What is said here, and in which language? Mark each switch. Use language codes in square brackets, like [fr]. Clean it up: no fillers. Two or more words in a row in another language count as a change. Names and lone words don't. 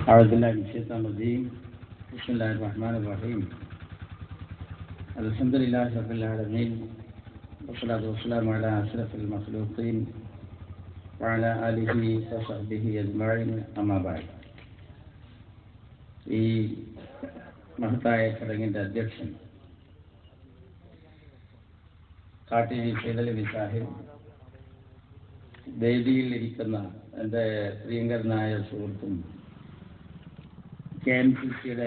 [ar] أعوذ بالله من الشيطان الرجيم بسم الله الرحمن الرحيم الحمد لله رب العالمين والصلاة والسلام على أشرف المخلوقين وعلى آله وصحبه أجمعين أما بعد [ml] ഈ മഹത്തായ ചടങ്ങിൻ്റെ അധ്യക്ഷൻ കാട്ടിരി സൈദലവി സാഹിബ്, വേദിയിൽ ഇരിക്കുന്ന എൻ്റെ പ്രിയങ്കരനായ സുഹൃത്തും KMCCയുടെ